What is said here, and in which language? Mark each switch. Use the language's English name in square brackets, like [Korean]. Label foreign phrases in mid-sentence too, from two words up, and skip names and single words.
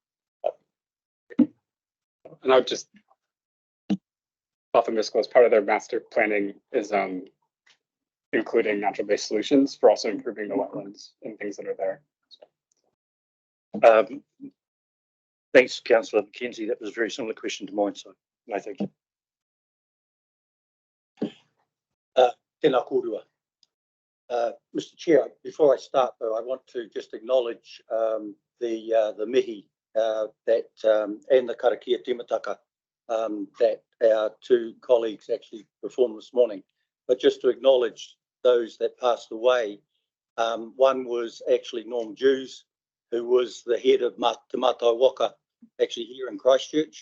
[English] And I would just, Boffa and Miskell, as part of their master planning, is including natural-based solutions for also improving the wetlands and things that are there. Thanks, Councillor McKenzie. That was a very similar question to mine, so no, thank you. [Māori] Tēnā kōrua. [English] Mr. Chair, before I start, though, I want to just acknowledge the mihi and the [Māori] Karakia timataka [English] that our two colleagues actually performed this morning. But just to acknowledge those that passed away, one was actually Norm Jews, who was the head of Te Mātai Waka, actually here in Christchurch.